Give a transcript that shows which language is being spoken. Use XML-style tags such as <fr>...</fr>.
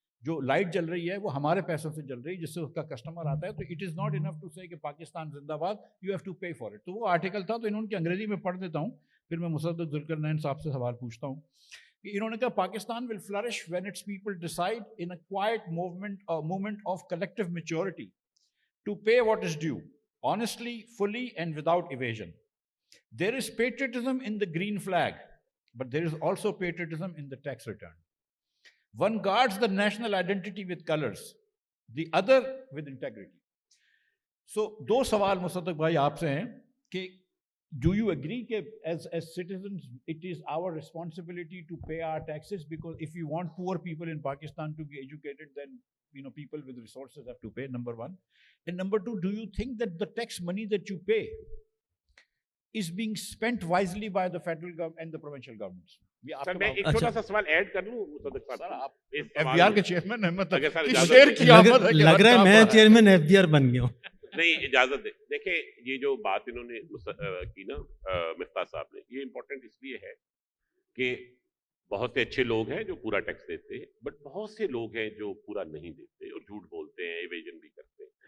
<ur>جو لائٹ جل رہی ہے وہ ہمارے پیسوں سے جل رہی ہے, جس سے اس کا کسٹمر آتا ہے. تو</ur> <en>it is not enough to say</en> <ur>کہ پاکستان زندہ باد,</ur> <en>You have to pay for it.</en> <ur>تو وہ آرٹیکل تھا, تو انہوں نے انگریزی میں پڑھ دیتا ہوں, پھر میں مصدق ذوالقرنین صاحب سے سوال پوچھتا ہوں. کہ انہوں نے کہا</ur> <en>Pakistan will flourish when its people decide in a quiet movement of collective maturity to pay what is due honestly, fully and without evasion. There is patriotism in the green flag, but there is also patriotism in the tax return. One guards the national identity with colors, the other with integrity. So,</en> <ur>دو سوال مصدق بھائی آپ سے ہیں کہ</ur> <en>do you agree that as citizens it is our responsibility to pay our taxes, because if we want poor people in Pakistan to be educated, then people with resources have to pay, number one. And number two, do you think that the tax money that you pay is being spent wisely by the federal government and the provincial governments?</en> <ur>سر میں ایک چھوٹا سا سوال add کر لوں مصدق صاحب, آپ F B are کے چیئرمین ہیں, مطلب شیر کی آمد ہے, لگ رہا ہے میں چیئرمین ایف بی آر بن گیا ہوں. نہیں, اجازت دیں. دیکھیں یہ جو بات انہوں نے کی نا مفتاح صاحب نے, یہ امپورٹنٹ اس لیے ہے کہ بہت سے اچھے لوگ ہیں جو پورا ٹیکس دیتے ہیں, بٹ بہت سے لوگ ہیں جو پورا نہیں دیتے اور جھوٹ بولتے ہیں, ایویژن بھی کرتے ہیں.</ur>